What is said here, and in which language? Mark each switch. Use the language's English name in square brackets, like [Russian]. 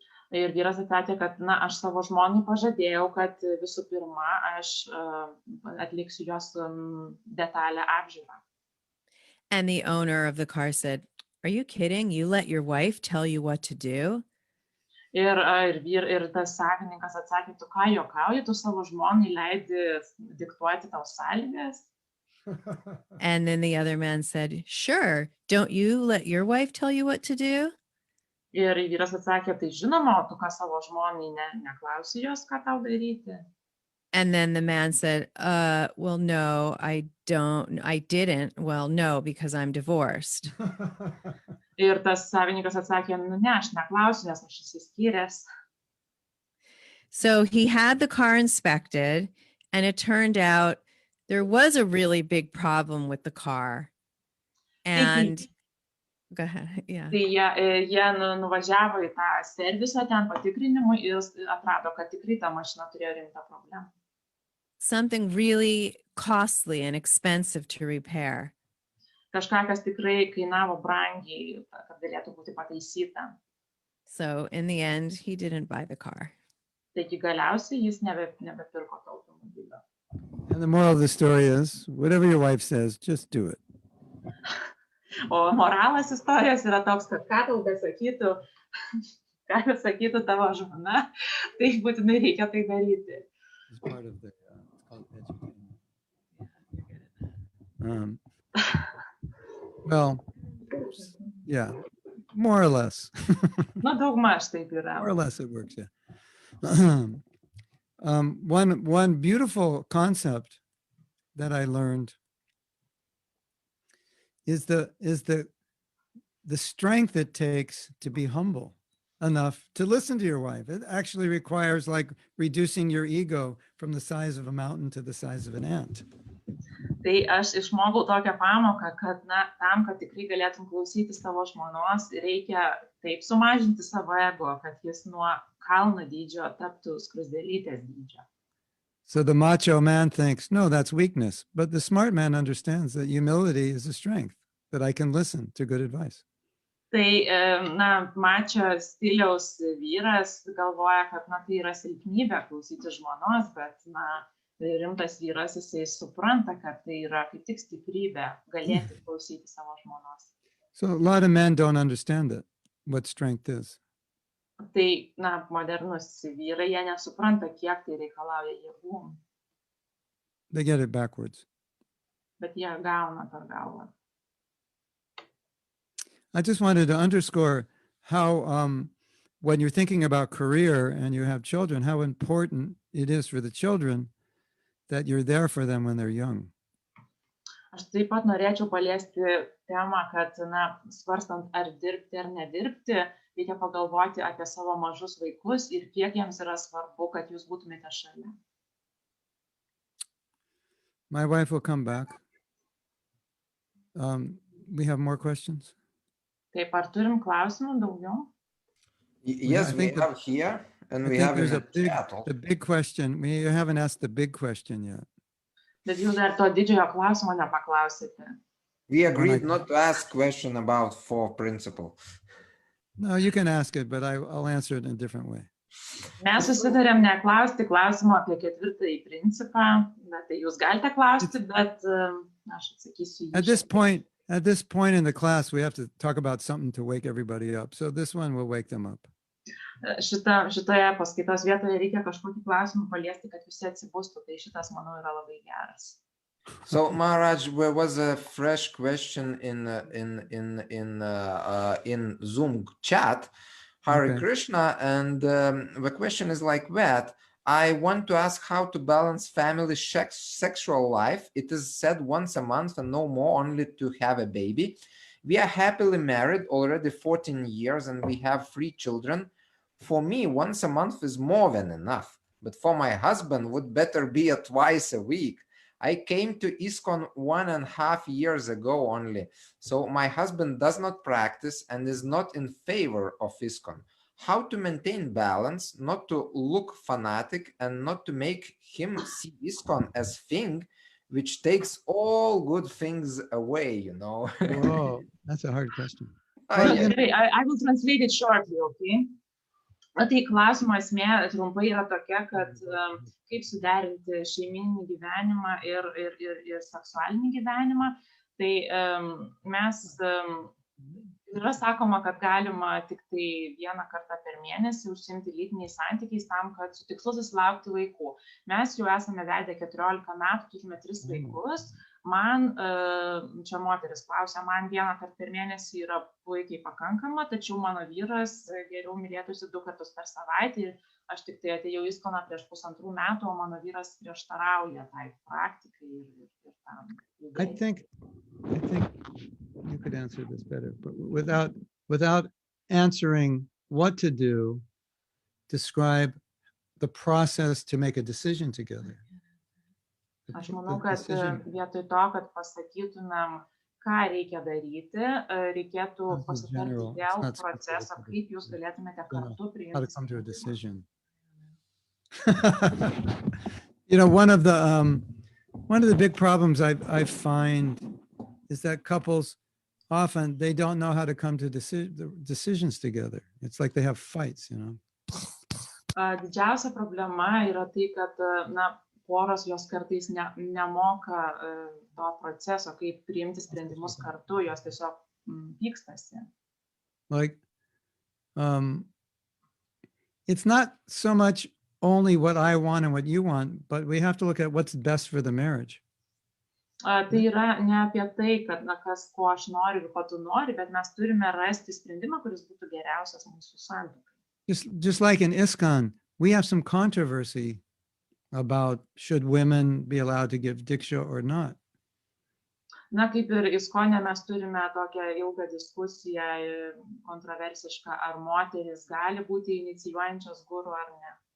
[Lithuanian] Ir vyras atsakė, kad aš savo žmonai pažadėjau, kad visų pirma aš atliksiu jos detalę apžiūrą. [English] And the owner of the car said, are you kidding? You let your wife tell you what to do? [Lithuanian] Ir tas savininkas atsakė, tu ką juokauji, tu savo žmonai leidi diktuoti tau sąlygas? [English] And then the other man said, sure, don't you let your wife tell you what to do? [Lithuanian] Ir vyras atsakė, tai žinoma, tu ką savo žmonai neklausi jos, ką tau daryti? [English] And then the man said, well, no, I didn't. Well, no, because I'm divorced. [Lithuanian] Ir tas savininkas atsakė, ne, aš neklausiu, nes aš išsiskyręs. [English] So he had the car inspected, and it turned out there was a really big problem with the car. And go ahead. Yeah. [Lithuanian] Tai jie nuvažiavo į tą servisą ten patikrinimui ir atrado, kad tikrai ta mašina turėjo rimtą problemą. [English] Something really costly and expensive to repair. [Lithuanian] Kažką, kas tikrai kainavo brangiai, kad galėtų būti pataisyta. [English] So in the end, he didn't buy the car. [Lithuanian] Taigi galiausiai jis nebepirko to automobilio. [English] And the moral of the story is, whatever your wife says, just do it. [Lithuanian] O moralas istorijos yra toks, kad ką tau besakytų tavo žmona, tai būtinai reikia tai daryti. [English] It's part of the, it's called education. Well, yeah, more or less. [Lithuanian] Daugmaž taip yra. [English] More or less it works, yeah. One beautiful concept that I learned is the strength it takes to be humble. enough to listen to your wife. It actually requires like reducing your ego from the size of a mountain to the size of an ant. [Lithuanian] Tai aš išmokau tokią pamoką, kad tam, kad tikrai galėtum klausyti savo žmonos, reikia taip sumažinti savo ego, kad jis nuo kalno dydžio taptų skruzdėlytės dydžio. [English] So the macho man thinks, no, that's weakness. But the smart man understands that humility is a strength, that I can listen to good advice. [Lithuanian] Tai, mačio stiliaus vyras galvoja, kad, tai yra silpnybė klausyti žmonos, bet, rimtas vyras, jisai supranta, kad tai yra kaip tik stiprybė galėti klausyti savo žmonos. [English] So a lot of men don't understand that, what strength is. [Lithuanian] Tai, modernus vyrai, jie nesupranta, kiek tai reikalauja jėgų. [English] They get it backwards. [Lithuanian] Bet jie gauna per galvą. [English] I just wanted to underscore how, when you're thinking about career and you have children, how important it is for the children that you're there for them when they're young. [Lithuanian] Aš taip pat norėčiau paliesti temą, kad, svarstant ar dirbti ar nedirbti, reikia pagalvoti apie savo mažus vaikus ir kiek jiems yra svarbu, kad jūs būtumėte šalia. [English] My wife will come back. We have more questions? [Lithuanian] Taip, ar turim klausimų daugiau? [English] Yes, we have here, and we have the big question. We haven't asked the big question yet. [Lithuanian] Bet jūs dar to didžiojo klausimo nepaklausėte. [English] We agreed not to ask question about four principle. No, you can ask it, but I'll answer it in a different way. [Lithuanian] Mes susitarėm neklausti klausimo apie ketvirtąjį principą, bet tai jūs galite klausti, bet aš atsakysiu jį. [English] At this point in the class, we have to talk about something to wake everybody up. So this one will wake them up. [Lithuanian] Šitoje paskaitos vietoje reikia kažkokį klausimą paliesti, kad visi atsibustų. Tai šitas, manau, yra labai geras. [English] So Maharaj, there was a fresh question in Zoom chat, Hare Krishna, and the question is like that. I want to ask how to balance family sexual life. It is said once a month and no more, only to have a baby. We are happily married already 14 years and we have 3 children. For me, once a month is more than enough, but for my husband would better be twice a week. I came to ISKCON 1.5 years ago only, so my husband does not practice and is not in favor of ISKCON. How to maintain balance, not to look fanatic and not to make him see ISKCON as thing which takes all good things away, Whoa, that's a hard question. I will translate it shortly, okay? [Lithuanian] Tai klausimo esmė trumpai yra tokia, kad kaip suderinti šeiminį gyvenimą ir seksualinį gyvenimą. Tai mes yra sakoma, kad galima tik tai vieną kartą per mėnesį užsiimti lytiniais santykiais tam, kad su tikslu susilaukti vaikų. Mes jau esame vedę 14 metų, turime 3 vaikus. Man, čia moteris klausia, man vieną kartą per mėnesį yra puikiai pakankama, tačiau mano vyras geriau mylėtųsi 2 kartus per savaitę ir aš tik tai atėjau į ISKCON prieš 1,5 metų, o mano vyras prieštarauja tai praktikai ir tam. [English] I think you could answer this better, but without answering what to do, describe the process to make a decision together. [Lithuanian] Aš manau, kad vietoj to, kad pasakytumėm, ką reikia daryti, reikėtų pasitarti dėl proceso, kaip jūs galėtumėte kartu priimti. [English] One of the big problems I find is that couples often they don't know how to come to decisions together. It's like they have fights, [Lithuanian] Didžiausia problema yra tai, kad poros jos kartais nemoka to proceso, kaip priimti sprendimus kartu, jos tiesiog pykstasi. [English] Like, it's not so much only what I want and what you want, but we have to look at what's best for the marriage. [Lithuanian] Tai yra ne apie tai, kad kas ko aš noriu ir ko tu nori, bet mes turime rasti sprendimą, kuris būtų geriausias mūsų santykiui. [English] Just like in ISKCON, we have some controversy about should women be allowed to give diksha or not. [Lithuanian] Na, kaip ir Iskone mes turime tokią ilgą diskusiją, kontroversišką, ar moteris gali būti inicijuojančios guru ar ne.